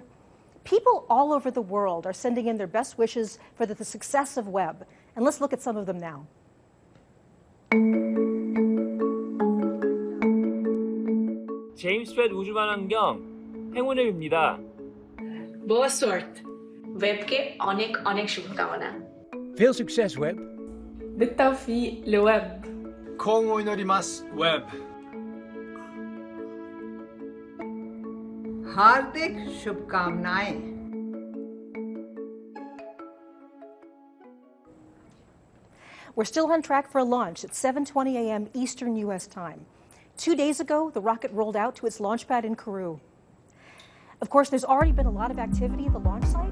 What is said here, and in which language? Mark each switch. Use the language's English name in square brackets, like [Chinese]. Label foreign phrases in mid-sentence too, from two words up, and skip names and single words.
[English] People all over the world are sending in their best wishes for the success of Webb. And let's look at some of them now. [Korean] 제임스 웹 우주만환경 행운을 빕니다. [Portuguese] Boa sorte. [Bangla] Webকে অনেক অনেক শুভকামনা. [Dutch] Veel succes, Webb. [Arabic] بالتوفيق لويب. [Japanese] 今後祈ります, Webb. [Hindi] हार्दिक शुभकामनाएं. [English] We're still on track for a launch at 7:20 a.m. Eastern U.S. time. 2 days ago, the rocket rolled out to its launchpad in Kourou. Of course, there's already been a lot of activity at the launch site.